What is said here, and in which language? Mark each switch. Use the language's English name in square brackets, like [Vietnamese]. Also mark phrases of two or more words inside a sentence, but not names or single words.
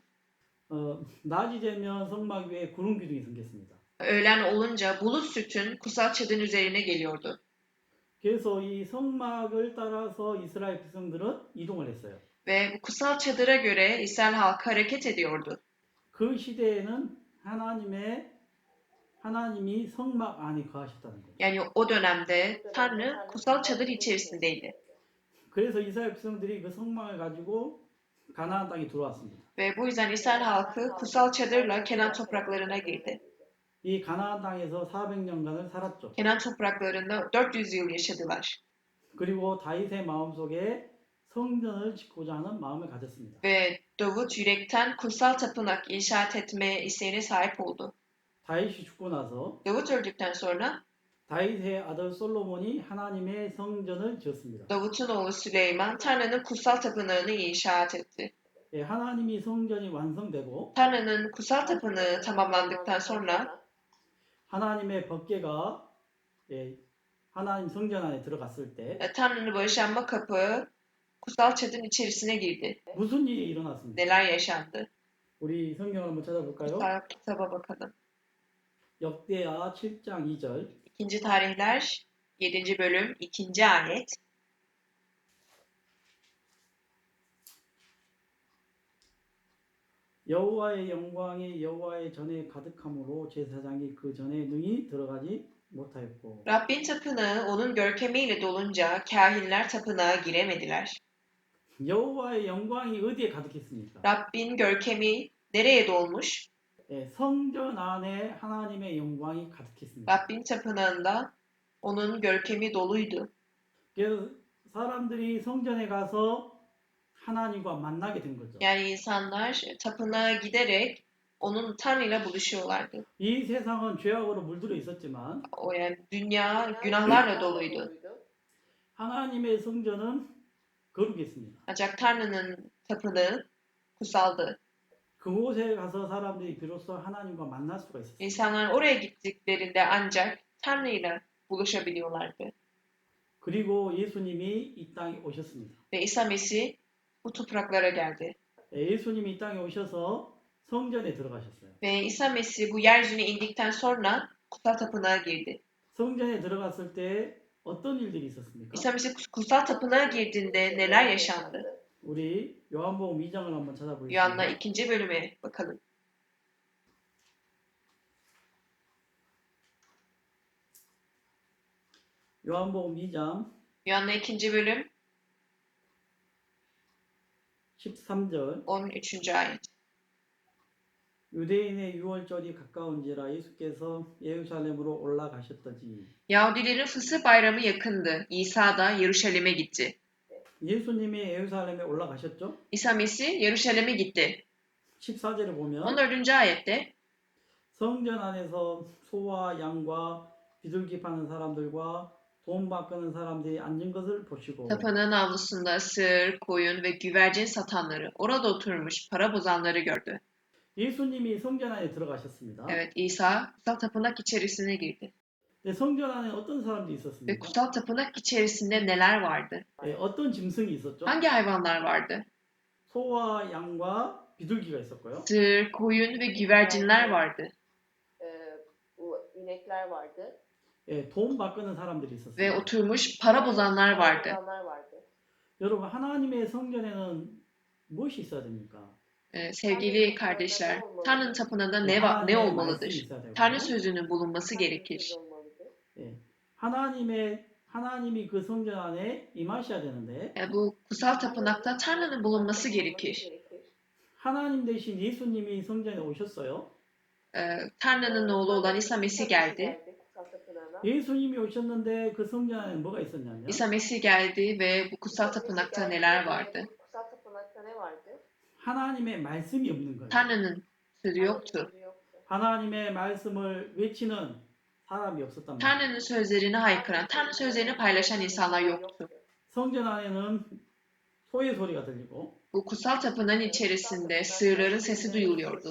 [Korean] 낮이 되면 성막 위에 구름 기둥이 생겼습니다. [Turkish] Öğlen olunca bulut sütun kutsal çadırın üzerine geliyordu. [Korean] 그래서 이 성막을 따라서 이스라엘 백성들은 이동을 했어요. [Turkish] Ve bu kutsal çadıra göre İsrail halkı hareket ediyordu. [Korean] 그 시대에는 하나님이 성막 안에 거하셨다는 거예요. [Turkish] Yani o dönemde Tanrı kutsal çadır içerisindeydi. [Korean] 그래서 이스라엘 백성들이 그 성막을 가지고 가나안 땅에 들어왔습니다. [Turkish] Ve bu yüzden İsrail halkı kutsal çadırla Kenan topraklarına girdi. [Korean] 이 가나안 땅에서 400년간을 살았죠. [Turkish] Kenan topraklarında 400 yıl yaşadılar. [Korean] 그리고 다윗의 마음속에 성전을 짓고자 하는 마음을 가졌습니다. [Turkish] Ve Davut yürekten kutsal tapınak inşaat etme isteğine sahip oldu. [Korean] 다윗이 죽고 나서 [Turkish] Davut öldükten sonra [Korean] 다윗의 아들 솔로몬이 하나님의 성전을 지었습니다. [Turkish] Davut'un oğlu Süleyman Tanrı'nın kutsal tapınağını inşaat etti. [Korean] 예, 하나님이 성전이 완성되고 [Turkish] Tanrı'nın kutsal tapınağı tamamlandıktan sonra [Korean] 하나님의 법궤가 하나님 성전 안에 들어갔을 때 [Turkish] Tanrı'nın bağışlanma kapığı kutsal çadırın içerisine girdi. [Korean] 무슨 일이 일어났습니까? [Turkish] Neler yaşandı? [Korean] 우리 성경을 한번 찾아볼까요? [Turkish] Kutsal kitaba bakalım. [Korean] 역대하 7장 2절 [Turkish] 2. Tarihler 7. bölüm 2. ayet. [Korean] 여호와의 영광이 여호와의 전에 가득함으로 제사장이 그 전에 능히 들어가지 못하였고 [Turkish] Rabbin tapınağı onun görkemiyle dolunca kahinler tapınağa giremediler. [Korean] 여호와의 영광이 어디에 가득했습니까? [Turkish] Rabbin görkemi nereye dolmuş? [Korean] 성전 안에 하나님의 영광이 가득했습니다. [Turkish] Rabbin tapınağında onun görkemi doluydu. [Korean] 그래서 사람들이 성전에 가서 하나님과 만나게 된 거죠. [Turkish] Yani insanlar tapınağa giderek onun Tanrı'yla buluşuyorlardı. [Korean] 이 세상은 죄악으로 물들어 있었지만 [Turkish] O yani dünya günahlarla doluydu. [Korean] 하나님의 성전은 거룩했습니다. [Turkish] Ancak Tanrı'nın tapınağı kutsaldı. [Korean] 그곳에 가서 사람들이 비로소 하나님과 만날 수가 있었어요. [Turkish] İnsanlar oraya gittiklerinde ancak Tanrı'yla buluşabiliyorlardı. [Korean] 그리고 예수님이 이 땅에 오셨습니다. [Turkish] Ve İsa Mesih bu topraklara geldi. [Korean] 예수님이 이 땅에 오셔서 성전에 들어가셨어요. [Turkish] Ve İsa Mesih bu yeryüzüne indikten sonra kutsal tapınağa girdi. [Korean] 성전에 들어갔을 때 어떤 일들이 있었습니까? [Turkish] İsa Mesih kutsal tapınağa girdiğinde neler yaşandı? [Korean] 우리 요한복음 2장을 한번 찾아보겠습니다. [Turkish] Yuhanna 2. bölüme bakalım. [Korean] 요한복음 2장 [Turkish] Yuhanna 2. bölüm [Korean] 13절 [Turkish] 13. ayet. [Korean] 유대인의 유월절이 가까운지라 예수께서 예루살렘으로 올라가셨더지. [Turkish] Yahudilerin Fısıh bayramı yakındı. İsa da Yeruşalim'e gitti. [Korean] 예수님이 예루살렘에 올라가셨죠? [Turkish] İsa Mesih Yeruşalim'e gitti. [Korean] 14절에 보면 [Turkish] 14. ayette [Korean] 성전 안에서 소와 양과 비둘기 파는 사람들과 돈 바꾸는 사람들이 앉은 것을 보시고 [Turkish] tapınağın avlusunda sığır, koyun ve güvercin satanları, orada oturmuş para bozanları gördü. [Korean] 예수님이 성전 안에 들어가셨습니다. [Turkish] Evet, İsa kutsal tapınak içerisine girdi. [Korean] 성전 안에 어떤 사람들이 [Turkish] Ve [Korean] 있었습니까? [Turkish] kutsal tapınak içerisinde neler vardı? [Korean] 어떤 짐승이 있었죠? [Turkish] Hangi hayvanlar vardı? [Korean] 소와 양과 비둘기가 있었고요. [Turkish] Sığır, koyun ve güvercinler vardı. Bu inekler vardı. [Korean] 돈 바꾸는 사람들이 [Turkish] Ve [Korean] 있었어요. [Turkish] oturmuş para bozanlar vardı. İnsanlar vardı. [Korean] 여러분 하나님의 성전에는 무엇이 있어야 됩니까? [Turkish] Sevgili kardeşler, Tanrı'nın tapınağında ne [Korean] 하나님의 말씀이 [Turkish] olmalıdır? [Korean] 있어야 되고 [Turkish] Tanrı sözünün bulunması gerekir. [Korean] 하나님이 그 성전 안에 임하셔야 되는데 [Turkish] Bu kutsal tapınakta Tanrı'nın bulunması gerekir. [Korean] 하나님 대신 예수님이 성전에 오셨어요. [Turkish] Tanrı'nın oğlu olan İsa Mesih geldi. [Korean] 예수님이 오셨는데 그 성전 안에 뭐가 있었냐면 [Turkish] İsa Mesih geldi ve bu kutsal tapınakta neler vardı? Kutsal tapınakta ne vardı? [Korean] 하나님의 말씀이 없는 거예요. [Turkish] Tanrı'nın sözü yoktu. Sözü yoktu. [Korean] 하나님의 말씀을 외치는 사람이 없었단 말이에요. [Turkish] Tanrı'nın sözlerini haykıran, Tanrı sözlerini paylaşan insanlar yoktu. [Korean] 성전 안에는 소의 소리가 들리고 [Turkish] Bu kutsal tapınağın içerisinde sığırların sesi duyuluyordu.